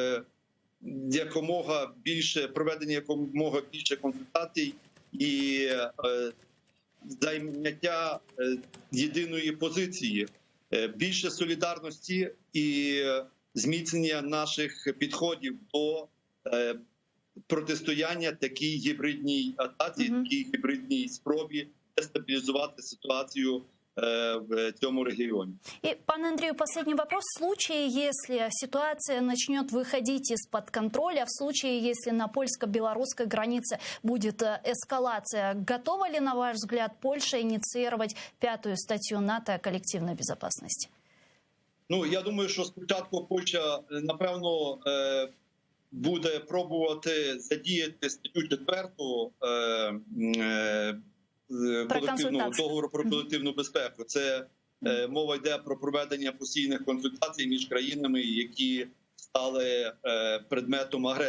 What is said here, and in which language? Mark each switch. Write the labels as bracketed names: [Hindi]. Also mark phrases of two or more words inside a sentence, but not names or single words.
[Ukrainian] проведення якомога більше консультацій і зайняття єдиної позиції, більше солідарності і зміцнення наших підходів до протистояння такій гібридній атаці, такій гібридній спробі дестабілізувати ситуацію в цьому регионе. [Russian] И, пане Андрею, последний вопрос. В случае, если ситуация начнет выходить из-под контроля, в случае, если на польско-белорусской границе будет эскалация, готова ли, на ваш взгляд, Польша инициировать 5-ю статью НАТО о коллективной безопасности? [Ukrainian] Ну, я думаю, що спочатку Польща, напевно, буде пробувати задіяти статтю 4 колективного договору про колективну безпеку. Це мова йде про проведення постійних консультацій між країнами, які стали предметом агресії.